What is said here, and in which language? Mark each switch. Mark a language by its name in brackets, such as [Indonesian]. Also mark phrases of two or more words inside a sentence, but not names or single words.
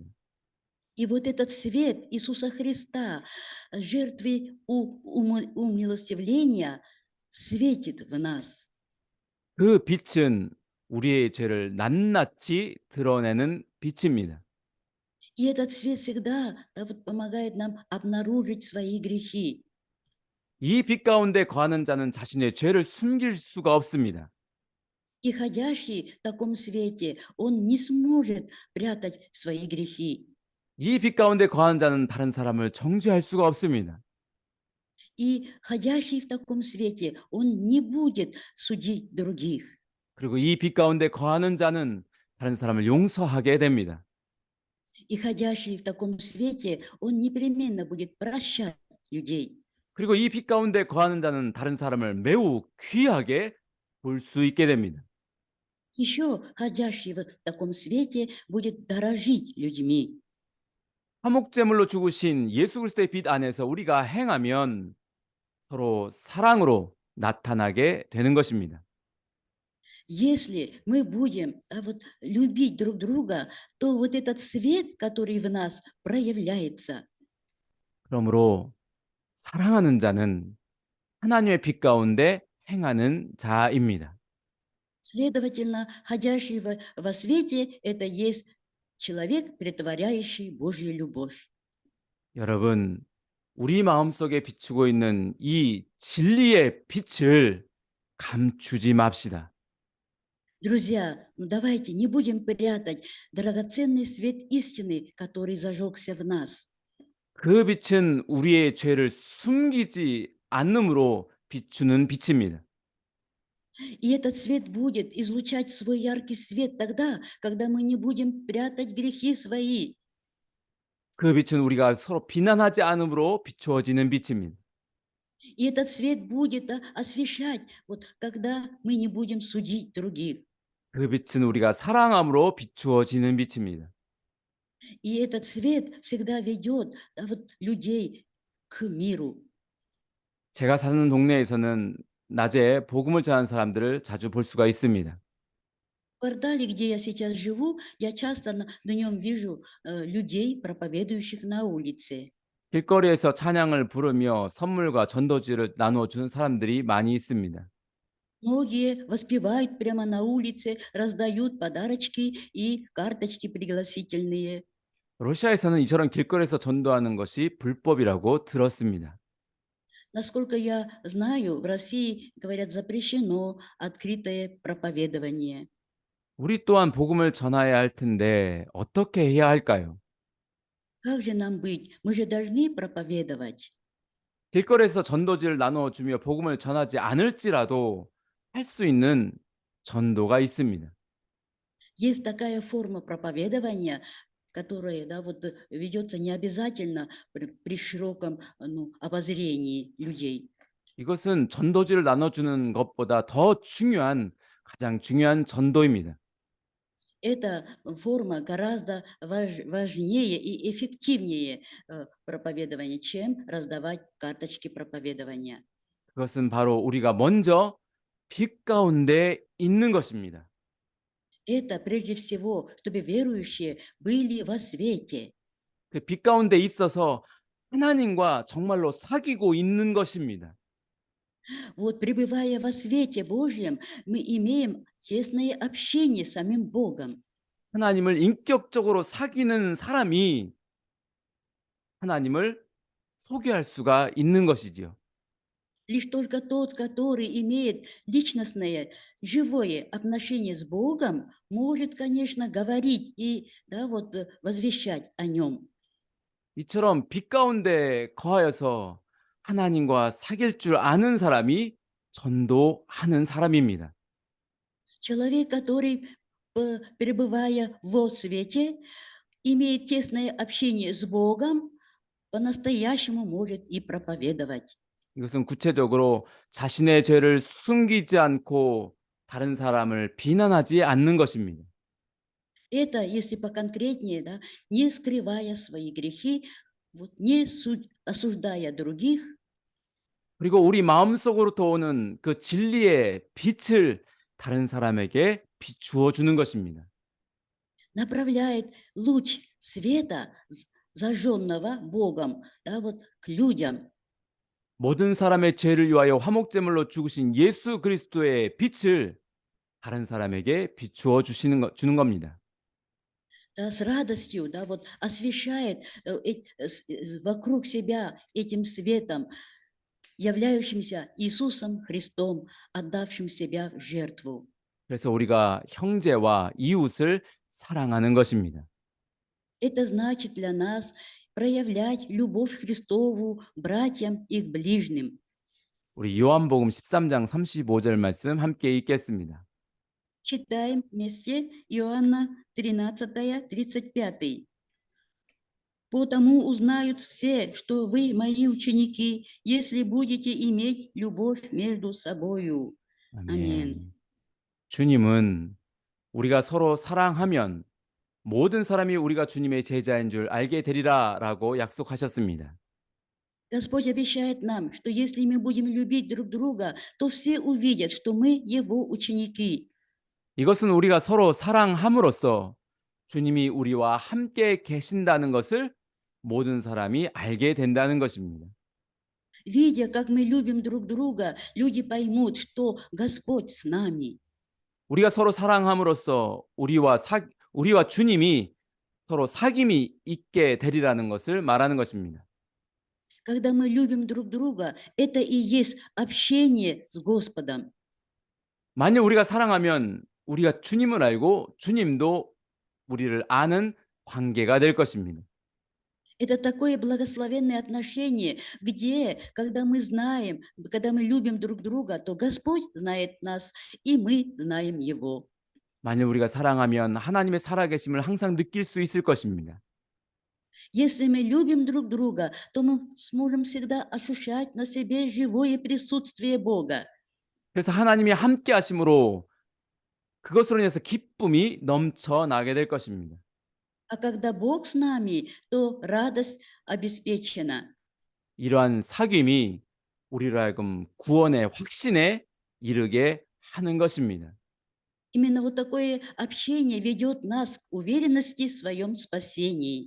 [Russian] И вот этот свет Иисуса Христа, жертвы умилостивления, светит в нас. [Korean] 그 빛은 우리의 죄를 낱낱이 드러내는 빛입니다. [Russian] И этот свет всегда, да, вот помогает нам обнаружить свои грехи. [Korean] 이 빛 가운데 거하는 자는 자신의 죄를 숨길 수가 없습니다. [Russian] И ходящий в таком свете, он не сможет прятать свои грехи. [Korean] 이 빛 가운데 거하는 자는 다른 사람을 정죄할 수가 없습니다. [Russian] И ходящий в таком свете, он не будет судить других. [Korean] 그리고 이 빛 가운데 거하는 자는 다른 사람을 용서하게 됩니다. [Russian] И ходящий в таком свете, он непременно будет прощать людей. [Korean] 그리고 이 빛 가운데 거하는 자는 다른 사람을 매우 귀하게 볼 수 있게 됩니다. [Russian] Еще ходящий в таком свете будет дорожить людьми. [Korean] 화목제물로 죽으신 예수 그리스도의 빛 안에서 우리가 행하면 서로 사랑으로 나타나게 되는 것입니다. [Russian] Если мы будем вот, любить друг друга, то вот этот свет, который в нас проявляется. [Korean] 그러므로 사랑하는 자는 하나님의 빛 가운데 행하는 자입니다. [Russian] Следовательно, ходящий во свете – это есть человек, претворяющий Божью любовь. [Korean] 여러분, 우리 마음속에 비추고 있는 이 진리의 빛을 감추지 맙시다. [Russian] Друзья, ну давайте не будем прятать драгоценный свет истины, который зажегся в нас. [Korean] 그 빛은 우리의 죄를 숨기지 않음으로 비추는 빛입니다. [Russian] И этот свет будет излучать свой яркий свет тогда, когда мы не будем прятать грехи свои. [Korean] 그 빛은 우리가 서로 비난하지 않음으로 비추어지는 빛입니다. [Russian] И этот свет будет освещать, вот, когда мы не будем судить других. [Korean] 그 빛은 우리가 사랑함으로 비추어지는 빛입니다. [Russian] И этот свет всегда ведет, да, вот, людей к миру. [Korean] 제가 사는 동네에서는 낮에 복음을 전하는 사람들을 자주 볼 수가 있습니다. [Russian] В квартале, где я сейчас живу, я часто на нем вижу людей, проповедующих на улице. [Korean] 길거리에서 찬양을 부르며 선물과 전도지를 나누어 주는 사람들이 많이 있습니다. [Russian] Многие воспевают прямо на улице, раздают подарочки и карточки пригласительные. [Korean] 러시아에서는 이처럼 길거리에서 전도하는 것이 불법이라고 들었습니다. [Russian] Насколько я знаю, в России, говорят, запрещено открытое проповедование. [Korean] 우리 또한 복음을 전해야 할 텐데 어떻게 해야 할까요? [Russian] Как же нам быть? Мы же должны проповедовать. [Korean] 길거리에서 전도지를 나누어 주며 복음을 전하지 않을지라도 할 수 있는 전도가 있습니다. [Russian] Есть такая форма проповедования, которая, да, вот, ведется не обязательно при широком, ну, обозрении людей. [Korean] 이것은 전도지를 나눠주는 것보다 더 중요한 가장 중요한 전도입니다. [Russian] Эта форма гораздо важнее и эффективнее проповедования, чем раздавать карточки проповедования. [Korean] 그것은 바로 우리가 먼저 빛 가운데 있는 것입니다. [Russian] Это прежде всего, чтобы верующие были во свете. [Korean] 그 빛 가운데 있어서 하나님과 정말로 사귀고 있는 것입니다. [Russian] Вот пребывая во свете Божьем, мы имеем тесное общение с самим Богом. [Korean] 하나님을 인격적으로 사귀는 사람이 하나님을 소개할 수가 있는 것이지요. [Russian] Лишь только тот, который имеет личностное, живое отношение с Богом, может, конечно, говорить и, да, вот, возвещать о Нем. [Korean] 이처럼 빛 가운데 거하여서 하나님과 사귈 줄 아는 사람이 전도하는 사람입니다. [Russian] Человек, который, пребывая во свете, имеет тесное общение с Богом, по-настоящему может и проповедовать. [Korean] 이것은 구체적으로 자신의 죄를 숨기지 않고 다른 사람을 비난하지 않는 것입니다. [Russian] Это, если поконкретнее, да, не скрывая свои грехи, вот, не осуждая других, [Korean] 그리고 우리 마음속으로부터 오는 그 진리의 빛을 다른 사람에게 비추어 주는 것입니다. [Russian] направляет луч света, зажженного Богом, да, вот к людям. [Korean] 모든 사람의 죄를 위하여 화목제물로 죽으신 예수 그리스도의 빛을 다른 사람에게 비추어 주는 겁니다. [Russian] Да, с радостью, да, вот освещает вокруг себя этим светом, являющимся Иисусом Христом, отдавшим себя в жертву. [Korean] 그래서 우리가 형제와 이웃을 사랑하는 것입니다. [Russian] Это значит для нас проявлять любовь Христову к братьям и к ближним. [Korean] 우리 요한복음 13장 35절 말씀 함께 읽겠습니다. [Russian] Читаем вместе Иоанна 13, 35. «Потому узнают все, что вы мои ученики, если будете иметь любовь между собою». Аминь. [Korean] 아멘. 주님은 우리가 서로 사랑하면 모든 사람이 우리가 주님의 제자인 줄 알게 되리라라고 약속하셨습니다. [Russian] Господь обещает нам, что если мы будем любить друг друга, то все увидят, что мы Его ученики. [Korean] 이것은 우리가 서로 사랑함으로써 주님이 우리와 함께 계신다는 것을 모든 사람이 알게 된다는 것입니다. [Russian] Видя, как мы любим друг друга, люди поймут, что Господь с нами. [Korean] 우리가 서로 사랑함으로써 우리와 주님이 서로 사귐이 있게 되리라는 것을 말하는 것입니다. [Russian] Когда мы любим друг друга, это и есть общение с Господом. [Korean] 만일 우리가 사랑하면 우리가 주님을 알고 주님도 우리를 아는 관계가 될 것입니다. [Russian] Это такое благословенное отношение, где, когда мы знаем, когда мы любим друг друга, то Господь знает нас, и мы знаем Его. [Korean] 만일 우리가 사랑하면 하나님의 살아계심을 항상 느낄 수 있을 것입니다. [Russian] Если мы любим друг друга, то мы сможем всегда ощущать на себе живое присутствие Бога. [Korean] 그래서 하나님이 함께 하심으로 그것으로 인해서 기쁨이 넘쳐나게 될 것입니다. [Russian] А когда Бог с нами, то радость обеспечена. [Korean] 이러한 사귐이 우리로 하여금 구원의 확신에 이르게 하는 것입니다. [Russian] Именно вот такое общение ведет нас к уверенности в своем спасении.